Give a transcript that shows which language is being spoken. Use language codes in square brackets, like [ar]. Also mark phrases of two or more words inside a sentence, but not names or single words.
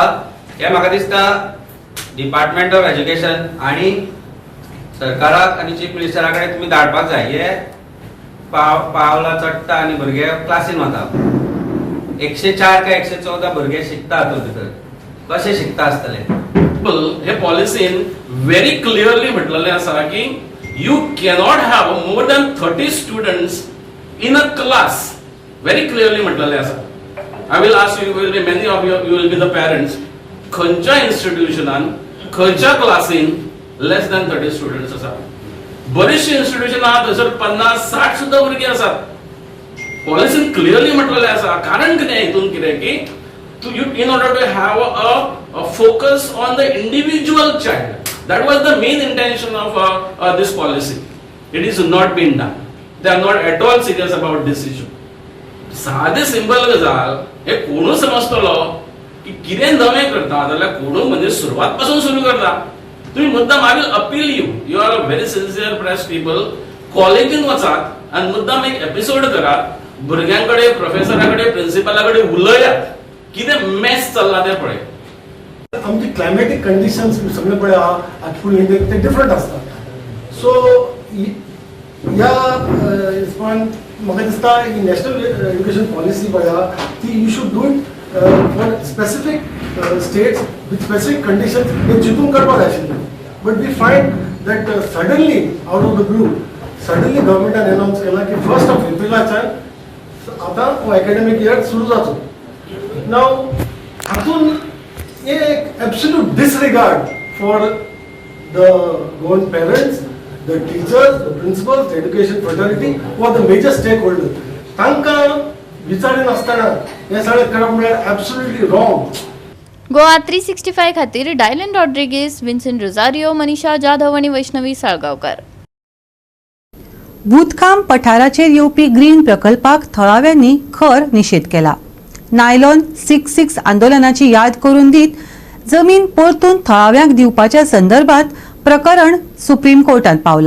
[kok] हे म्हाका दिसता डिपार्टमेंट ऑफ एज्युकेशन आणि सरकाराक आणि चीफ मिनिस्टरा कडेन तुमी धाडपाक जाय. हे पावला चडटा आणि भुरगे क्लासीन वता. 104 काय 114 भुरगे शिकता हातूंत भितर. कशे शिकता आसतले? हे पॉलिसीन [en] very clearly [kok] म्हटलेलें आसा की [en] you cannot have more than 30 students in a class. Very clearly [kok] म्हटलेलें आसा. [en] I will ask you, will be many of you will be the parents. [kok] खंयच्या इन्स्टिट्यूशनान खंयच्या क्लासीन [en] less than 30 students [kok] आसा. बरीचशी इन्स्टिट्यूशन आहा थंयसर 50-60 सुद्धा भुरगीं आसात. पॉलिसीन क्लियरली म्हटलेलें आसा. कारण कितें हितून कितें की [en] in order to have a focus on the individual child. That was the main intention of this policy. It is not been done. They are not at all serious about this issue. [kok] साधे सिंपल गजाल हे कोणू समजतलो की कितें नवें करता जाल्यार कोणू म्हणजे सुरवात पासून सुरू करता. तुम्ही मुद्दाम [en] I will appeal you are a very sincere press people. [kok] कॉलेजीन वचात आणि मुद्दाम एक एपिसोड करात. भुरग्यांकडे, प्रोफेसराकडे, प्रिन्सिपलाकडे उलयात. कितें मेस चल्ला तें पळय. आमची [en] climatic conditions [kok] सगळे पळय आहा [en] full India [kok] ते डिफरंट आसता. सो ह्या हिसपान म्हाका दिसता ही नॅशनल एज्युकेशन पॉलिसी पळय आहा ती [en] you should do it for specific states with specific conditions [kok] हे चिंतून करपाक जाय आशिल्लें. [en] But we find that suddenly out of the blue suddenly [kok] गव्हर्मेंटान अनाउन्स केला की [en] 1st of April [kok] आतां हो [en] academic year [kok] सुरू जावचो. नाव हातून एक [en] absolute disregard for the parents, the teachers, the principals, the education fraternity, who are the major stakeholders. [kok] तांकां विचारीन आसतना हे सगळें करप म्हळ्यार [en] absolutely wrong. [kok] गोवा 365 खातीर डायलन रॉड्रिगीस, विन्सेंट रोझारियो, मनीषा जाधव आणि वैष्णवी साळगांवकार. भूतकाम पठाराचेर येवपी ग्रीन प्रकल्पाक थळाव्यांनी खर निशेध केला. नायलॉन 6-6 आंदोलनाची याद करून दीत जमीन परतून थळाव्यांक दिवपाच्या संदर्भात प्रकरण सुप्रीम कोर्टात पावला.